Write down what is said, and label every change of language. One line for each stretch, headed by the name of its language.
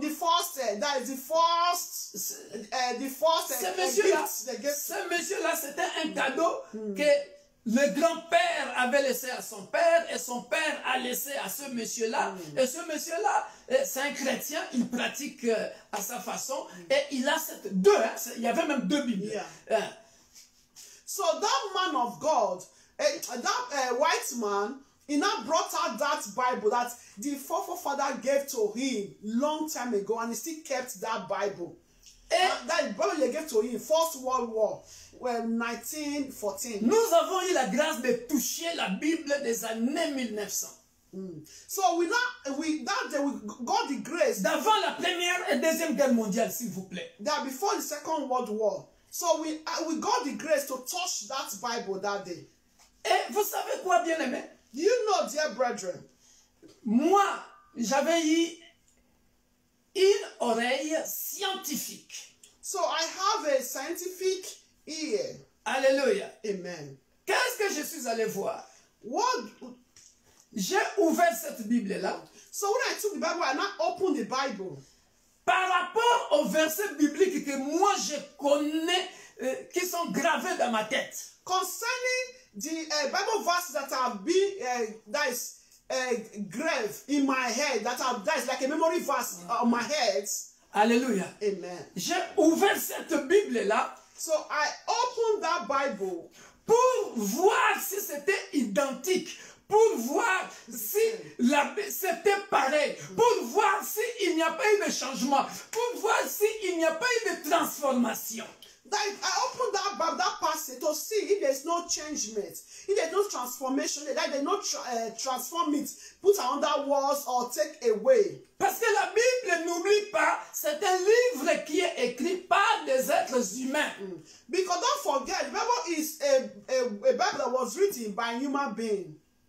English: The first that is the first
French: Ce monsieur-là, c'était un cadeau que le grand-père avait laissé à son père et son père a laissé à ce monsieur-là. Et ce monsieur-là, c'est un chrétien, il pratique à sa façon et il a il y avait même deux Bibles.
English: Yeah. So that man of God, that white man, he now brought out that Bible that the forefather gave to him long time ago, and he still kept that Bible. That Bible they gave to him, First World War, 1914.
French: Nous avons eu la grâce de toucher la Bible des années 1900.
English: So that day we got the grace
French: D'avant la Première et Deuxième Guerre mondiale, s'il vous plaît.
English: that before the Second World War. So we got the grace to touch that Bible that day.
French: Et vous savez quoi, bien-aimé?
English: Do you know, dear brethren?
French: Moi, j'avais eu une oreille scientifique.
English: So I have a scientific ear.
French: Alléluia. Amen. Qu'est-ce que je suis allé voir?
English: What?
French: J'ai ouvert cette Bible-là.
English: So when I took the Bible, I now opened the Bible.
French: Par rapport au verset biblique que moi je connais qui sont gravés dans ma tête.
English: Concerning the Bible verses that have been that is grave in my head, that is like a memory verse on my head.
French: Alléluia. Amen. J'ai ouvert cette Bible-là
English: So I opened that Bible
French: pour voir si c'était identique, pour voir si c'était pareil, pour voir s'il n'y a pas eu de changement, pour voir s'il n'y a pas eu de transformation.
English: that I opened that Bible, that passage to see if there's no changement, if there's no transformation, that they not transform it, put another words or take away.
French: Parce que la Bible, n'oublie pas, c'est un livre qui est écrit par des êtres humains.
English: Because don't forget, the Bible is a Bible that was written by a human being.